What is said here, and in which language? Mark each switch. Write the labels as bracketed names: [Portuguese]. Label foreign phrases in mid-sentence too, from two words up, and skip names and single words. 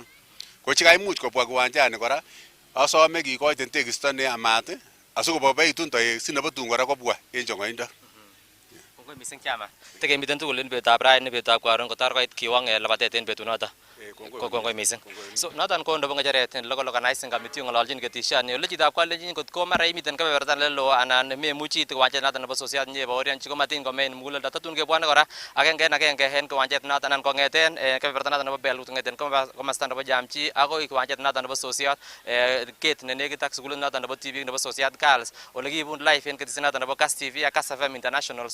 [Kipsigis] Ko chekaimuch kobwa kiwanjani kora asome kikoiten tekisto neyamat asikoboiboitun toek si nebo tun kora kobwa en chong'oindo. Kongoi missing chairman. Tekemiten tugul en betutab raini betutab karon kotar koit kiwang labatet en betunoto. Kongoi missing. So noton ko nebo ng'echeret en [English] local organizing committee [Kipsigis] ng'ololchin ketishani ole chitab kalenjin kot ko mara imiten kebeberta lelo anan memuchi it kiwanjet noton nebo sosiot nyeboorionchi komatin komein muguleldo tatun kebwone kora agenge en kiwanjet noton anan kong'eten kebeberta noton nebo Belgut kong'eten komosta nebo Jamchi akoi kiwanjet noton nebo sosiot gate nenekit ak sukulit noton nebo tibik nebo Sosiot Girls ole kiibun live en ketisiet noton nebo Kass TV ak Kass FM International.